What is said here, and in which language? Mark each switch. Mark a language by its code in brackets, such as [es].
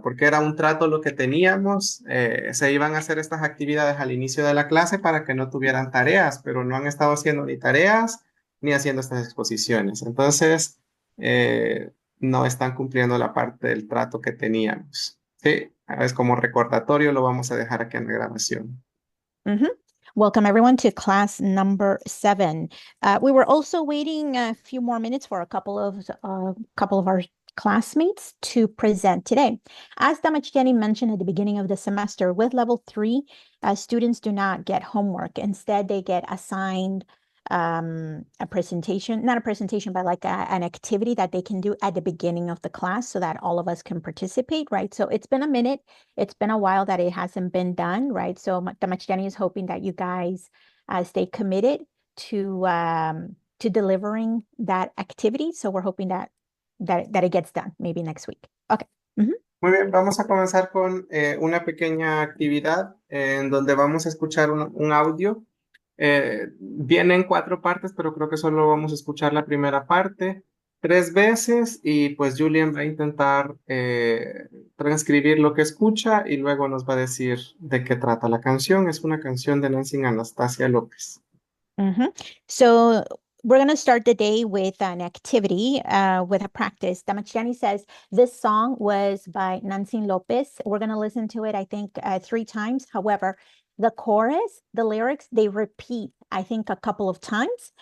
[es] Porque era un trato lo que teníamos. Se iban a hacer estas actividades al inicio de la clase para que no tuvieran tareas, pero no han estado haciendo ni tareas ni haciendo estas exposiciones. Entonces, no están cumpliendo la parte del trato que teníamos. Sí, es como recordatorio, lo vamos a dejar aquí en la grabación. [en] Mhm. Welcome everyone to class number 7. We were also waiting a few more minutes for a couple of our classmates to present today. As Damachtiani mentioned at the beginning of the semester, with level 3, students do not get homework. Instead, they get assigned a presentation, not a presentation, but like an activity that they can do at the beginning of the class so that all of us can participate, right? So it's been a minute. It's been a while that it hasn't been done, right? So Damachtiani is hoping that you guys stay committed to delivering that activity. So we're hoping that it gets done maybe next week. Okay. Mhm. [es] Muy bien, vamos a comenzar con una pequeña actividad en donde vamos a escuchar un audio. Viene en 4 partes, pero creo que solo vamos a escuchar la primera parte 3 veces y pues Julian va a intentar transcribir lo que escucha y luego nos va a decir de qué trata la canción. Es una canción de Nancy Anastasia López. Mhm. [en] So we're going to start the day with an activity, with a practice. Damachiani says this song was by Nancy Lopez. We're going to listen to it, I think, 3 times. However, the chorus, the lyrics, they repeat, I think, a couple of times.